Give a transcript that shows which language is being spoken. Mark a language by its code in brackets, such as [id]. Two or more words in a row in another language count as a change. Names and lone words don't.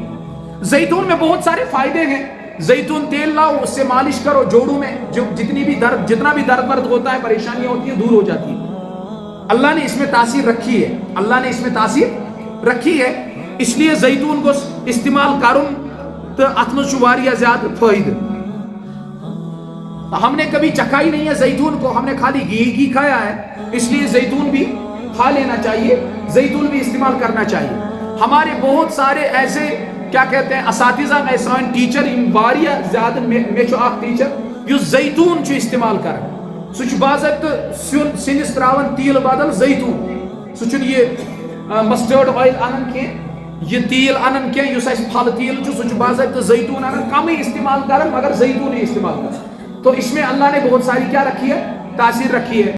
[ur] زیتون میں بہت سارے فائدے ہیں. زیتون تیل لاؤ, اس سے مالش کرو جوڑوں میں, جو جتنا بھی درد ورد ہوتا ہے, پریشانیاں ہوتی ہیں, دور ہو جاتی ہیں. اللہ نے اس میں تاثیر رکھی ہے, اللہ نے اس میں تاثیر رکھی ہے. اس لیے زیتون کو استعمال کرن [ks] تو ات مز چھُ واریاہ زیادہ فائدہ. [ur] ہم نے کبھی چکھا ہی نہیں ہے زیتون کو, ہم نے خالی گھی کھایا ہے, اس لیے زیتون بھی کھا لینا چاہیے, زیتون بھی استعمال کرنا چاہیے. ہمارے بہت سارے ایسے کیا کہتے ہیں اساتذہ [ks] ایسان ٹیچر واریاہ زیادہ میں چھو اخ ٹیچر یس زیتون چھو استعمال کران سو چھ باضابطہ سنس تراون تیل بدل زیتون سو چھ یہ [en] mustard oil [ks] انان کی یہ تیل انان کی یس اس پھل تیل چھو سو چھ باضابطہ زیتون انان کم ہی استعمال کران مگر زیتون ہی استعمال کران [ur] تو اس میں اللہ نے بہت ساری کیا رکھی ہے تاثیر رکھی ہے